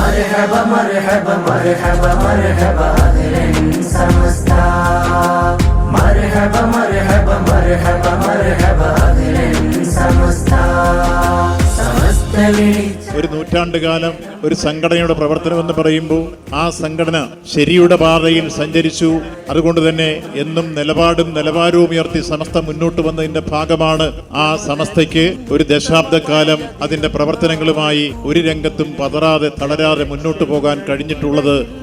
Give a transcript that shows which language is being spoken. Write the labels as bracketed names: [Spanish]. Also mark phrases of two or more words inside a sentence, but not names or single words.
[Arabic] مرحبا مرحبا مرحبا مرحبا أهلا سمستا مرحبا مرحبا مرحبا مرحبا أهلا سمستا [Malayalam] ഒരു നൂറ്റാണ്ടുകാലം ഒരു സംഘടനയുടെ പ്രവർത്തനമെന്ന് പറയുമ്പോൾ ആ സംഘടന ശരിയുടെ പാതയിൽ സഞ്ചരിച്ചു. അതുകൊണ്ട് തന്നെ എന്നും നിലവാരവും ഉയർത്തി സമസ്ത മുന്നോട്ട് വന്നതിന്റെ ഭാഗമാണ് ആ സമസ്തയ്ക്ക് ഒരു ദശാബ്ദക്കാലം അതിന്റെ പ്രവർത്തനങ്ങളുമായി ഒരു രംഗത്തും പതറാതെ തളരാതെ മുന്നോട്ട് പോകാൻ കഴിഞ്ഞിട്ടുള്ളത്.